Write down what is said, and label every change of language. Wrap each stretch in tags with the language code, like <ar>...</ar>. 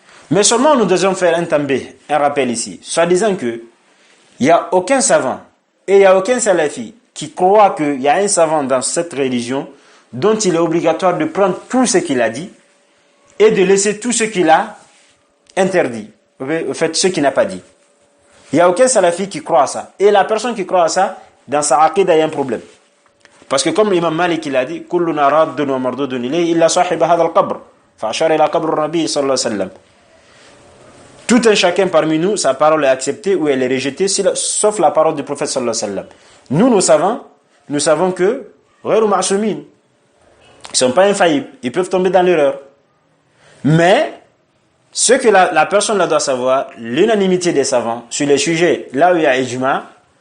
<fr>Mais seulement nous devons faire un rappel ici, soit disant que il n'y a aucun savant et il n'y a aucun salafi qui croit qu'il y a un savant dans cette religion dont il est obligatoire de prendre tout ce qu'il a dit et de laisser tout ce qu'il a interdit, au fait ce qu'il n'a pas dit. Il n'y a aucun salafi qui croit à ça. Et la personne qui croit à ça, dans sa aqida, il y a un problème. Parce que comme l'imam Malik il a dit,</fr> <ar>كلنا راد ومردود إليه إلا صاحب هذا القبر فأشار إلى قبر النبي صلى الله عليه وسلم.</ar> <fr>Tout un chacun parmi nous, sa parole est acceptée ou elle est rejetée, sauf la parole du prophète sallallahu alayhi wa sallam. Nous savons que</fr> <ar>غير معصومين,</ar> <fr>ils ne sont pas infaillibles, ils peuvent tomber dans l'erreur. Mais ce que la personne là doit savoir, l'unanimité des savants sur les sujets là où il y a ijma.</fr>